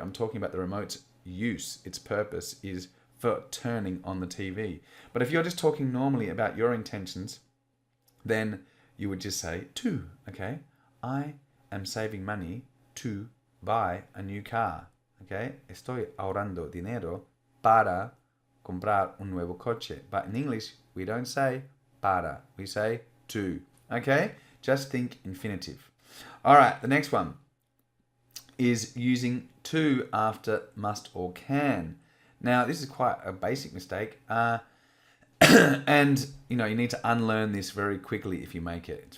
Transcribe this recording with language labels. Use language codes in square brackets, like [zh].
[en] I'm talking about the remote's use. Its purpose is for turning on the TV. But if you're just talking normally about your intentions, then you would just say to, okay? I am saving money to buy a new car, okay? [es] Estoy ahorrando dinero para comprar un nuevo coche. [en] But in English, we don't say para, we say to, okay? Just think infinitive. All right, the next one is using to after must or can. Now, this is quite a basic mistake. And, you need to unlearn this very quickly if you make it.